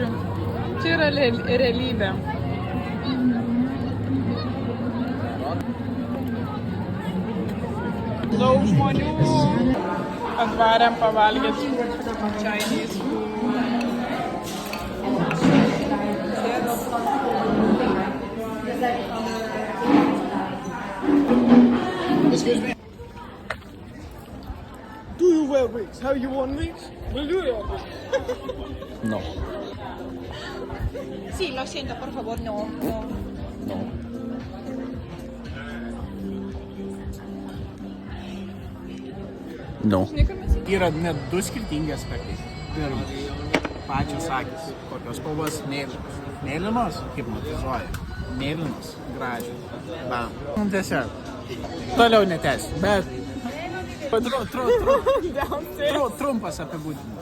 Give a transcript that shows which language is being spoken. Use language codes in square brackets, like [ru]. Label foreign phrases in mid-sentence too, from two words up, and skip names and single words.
[lt] Čia yra realybė. Daug žmonių atvarėm pavalgyti [en] Chinese food. Excuse me. Do you wear wigs? Have you worn wigs? Will you wear wigs? No. [es] Sí, lo siento, por favor, no. No. [lt] Yra net du skirtingi aspektai. Pirma, pačios akys. Kokios spalvos mėlynos. Mėlynos, kaip matizuoja. Mėlynos, gražios. Bam. Tiesiog. Toliau netęs, bet trumpas apibūdinimas.